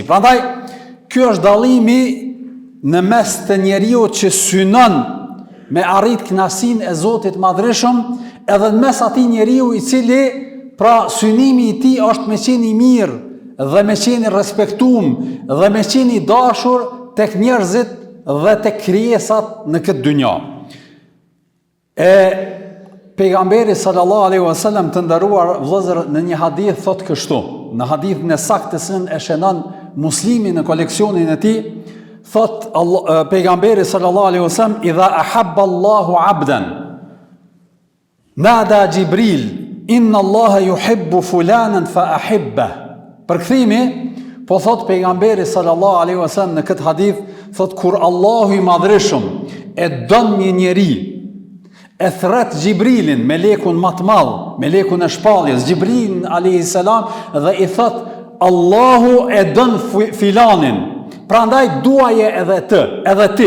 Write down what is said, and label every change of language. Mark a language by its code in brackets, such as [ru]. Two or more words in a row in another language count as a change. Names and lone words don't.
[sq] Prandaj, ky është dallimi në mes të njeriu që synon me arrit kënaqësinë e Zotit të Madhërisëm, edhe në mes atij njeriu I cili, pra synimi I tij është me qenë I mirë dhe me qenë I respektuar dhe me qenë I dashur tek njerëzit dhe tek krijesat në këtë dynja. Pejgamberi [ar] صلى الله عليه وسلم [sq] të nderuar vëllezër në një hadith thot kështu, në hadithin e saktësin e shënon Muslimi në koleksionin e tij, thot pejgamberi [ar] صلى الله عليه وسلم, إذا أحب الله عبدا نادى جبريل إن الله يحب فلانا فأحببه. [sq] Përkthimi, po thot pejgamberi [ar] صلى الله عليه وسلم [sq] në këtë hadith, thot kur Allahu I Madhërisëm e don një njeri, e thret Gjibrilin, melekun më të madh, melekun e shpalljes, Gjibrilin [ar] عليه السلام, [sq] dhe i thot Allahu e don filanin, prandaj duaje edhe ti.